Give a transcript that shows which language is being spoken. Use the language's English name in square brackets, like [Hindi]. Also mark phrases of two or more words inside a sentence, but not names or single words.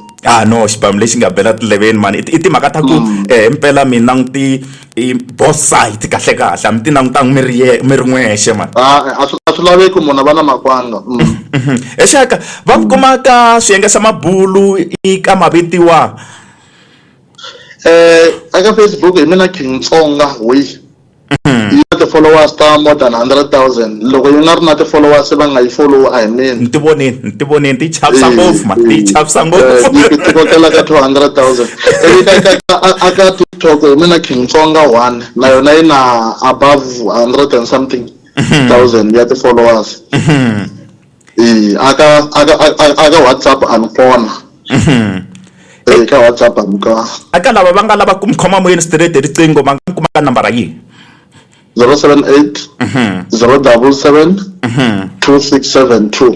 [Tsonga] no xibamu lexi nga bela ti-11 mani i timhaka ta ku mpela mi languti [English] both side [Tsonga] kahle kahle mi ti langutangi mi ri n'wexe mani a swi laveki munhu a va na makwanga exaka va ku kuma ka swiyenge swa mabulu ka mavitiwa eka Facebook hi mina King Tsonga we yi na ti-followers ta [English] more than 100,000 [Tsonga] loko yi nga ri na ti-followers va nga yi follow a hi mina ni ti voneni ti chavisa ngopfu man ti chavisa ngopfu ti kokela ka 200,000 aka TikTok hi mina King Tsonga 1 na yona yi na [English] above 100 and something thousand [Tsonga] ya ti-followers aka WhatsApp ani kona ka WhatsApp ani kona aka lava va nga lava ku mi khoma moyeni straight hi riqingho va nga kuma ka nambara yihi 078 077 2672